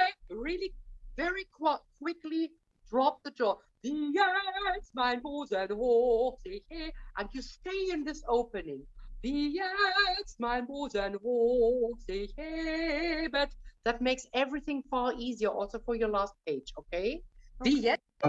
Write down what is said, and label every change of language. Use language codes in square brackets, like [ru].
[en] Really, very quickly drop the jaw. [de] Jetzt mein Busen hoch sich hebt, [en] and you stay in this opening. [de] Jetzt mein Busen hoch sich hebet, [en] That makes everything far easier also for your last page, okay? [de] Wie jetzt?